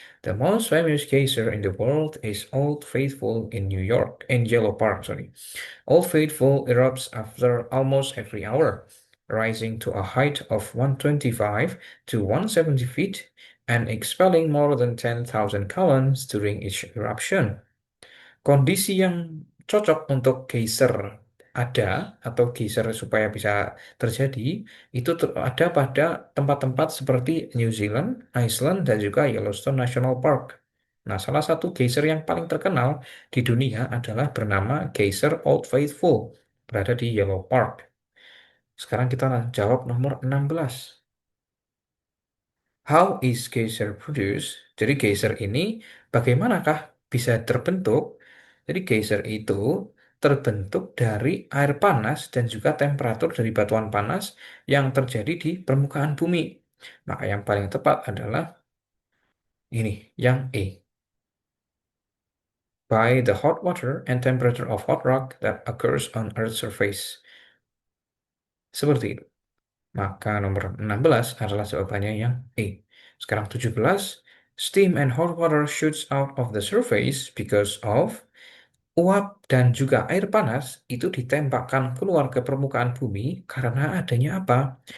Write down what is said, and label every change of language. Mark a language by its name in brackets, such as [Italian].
[English] The most famous geyser in the world is Old Faithful in New York, in Yellow Park, sorry. Old Faithful erupts after almost every hour, rising to a height of 125 to 170 feet and expelling more than 10,000 gallons during each eruption. [Indonesian] Kondisi yang cocok untuk geyser ada atau geyser supaya bisa terjadi itu ada pada tempat-tempat seperti New Zealand, Iceland, dan juga Yellowstone National Park. Nah, salah satu geyser yang paling terkenal di dunia adalah bernama Geyser Old Faithful, berada di Yellow Park. Sekarang kita jawab nomor 16. [English] How is geyser produced? [Indonesian] Jadi geyser ini bagaimanakah bisa terbentuk? Jadi geyser itu terbentuk dari air panas dan juga temperatur dari batuan panas yang terjadi di permukaan bumi. Maka yang paling tepat adalah ini, yang E. [English] By the hot water and temperature of hot rock that occurs on Earth's surface. [Indonesian] Seperti itu. Maka nomor 16 adalah jawabannya yang E. Sekarang 17. [English] Steam and hot water shoots out of the surface because of [Indonesian] uap dan juga air panas itu ditembakkan keluar ke permukaan bumi karena adanya apa?